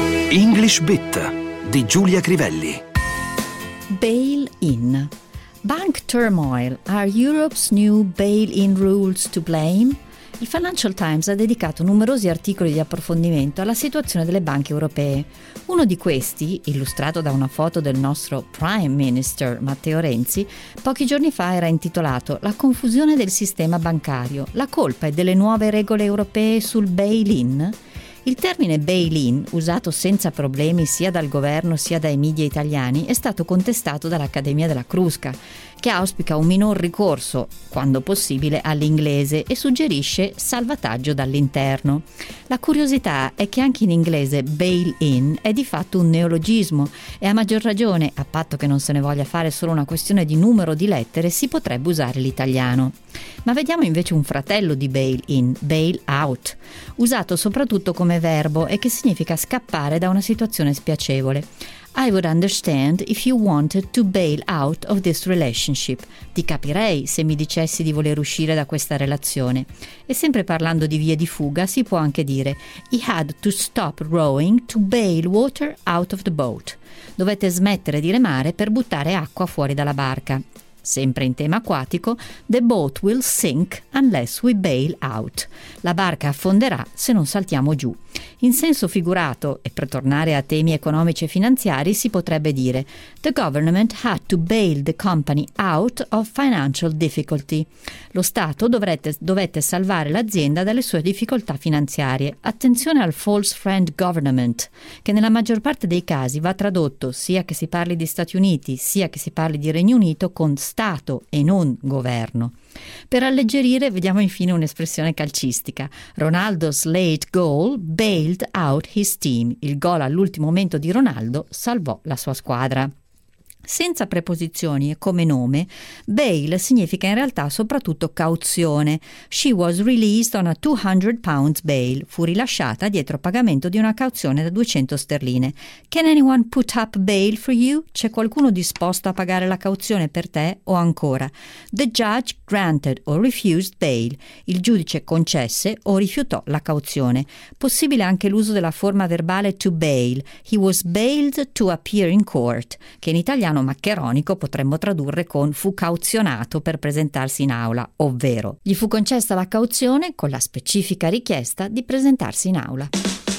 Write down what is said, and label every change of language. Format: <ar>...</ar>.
<it>English Bit di Giulia Crivelli.</it> <en>Bail-in. Bank turmoil. Are Europe's new bail-in rules to blame?</en> <it>Il Financial Times ha dedicato numerosi articoli di approfondimento alla situazione delle banche europee. Uno di questi, illustrato da una foto del nostro Prime Minister Matteo Renzi, pochi giorni fa era intitolato «La confusione del sistema bancario. La colpa è delle nuove regole europee sul bail-in?». Il termine bail-in, usato senza problemi sia dal governo sia dai media italiani, è stato contestato dall'Accademia della Crusca, che auspica un minor ricorso, quando possibile, all'inglese e suggerisce salvataggio dall'interno. La curiosità è che anche in inglese bail-in è di fatto un neologismo e a maggior ragione, a patto che non se ne voglia fare solo una questione di numero di lettere, si potrebbe usare l'italiano. Ma vediamo invece un fratello di bail-in, bail-out, usato soprattutto come verbo e che significa scappare da una situazione spiacevole.</it> <en>I would understand if you wanted to bail out of this relationship.</en> <it>Ti capirei se mi dicessi di voler uscire da questa relazione. E sempre parlando di vie di fuga, si può anche dire</it> <en>he had to stop rowing to bail water out of the boat.</en> <it>Dovete smettere di remare per buttare acqua fuori dalla barca. Sempre in tema acquatico,</it> <en>the boat will sink unless we bail out.</en> <it>La barca affonderà se non saltiamo giù. In senso figurato, e per tornare a temi economici e finanziari, si potrebbe dire</it> <en>the government had to bail the company out of financial difficulty.</en> <it>Lo Stato dovette salvare l'azienda dalle sue difficoltà finanziarie. Attenzione al false friend government, che nella maggior parte dei casi va tradotto, sia che si parli di Stati Uniti, sia che si parli di Regno Unito, con Stato e non governo. Per alleggerire, vediamo infine un'espressione calcistica.</it> <en>Ronaldo's late goal bailed out his team.</en> <it>Il gol all'ultimo momento di Ronaldo salvò la sua squadra. Senza preposizioni e come nome, bail significa in realtà soprattutto cauzione.</it> <en>She was released on a 200 pounds bail.</en> <it>Fu rilasciata dietro pagamento di una cauzione da 200 sterline.</it> <en>Can anyone put up bail for you?</en> <it>C'è qualcuno disposto a pagare la cauzione per te? O ancora,</it> <en>the judge granted or refused bail.</en> <it>Il giudice concesse o rifiutò la cauzione. Possibile anche l'uso della forma verbale to bail.</it> <en>He was bailed to appear in court,</en> <it>che in italiano maccheronico potremmo tradurre con fu cauzionato per presentarsi in aula, ovvero gli fu concessa la cauzione con la specifica richiesta di presentarsi in aula.</it>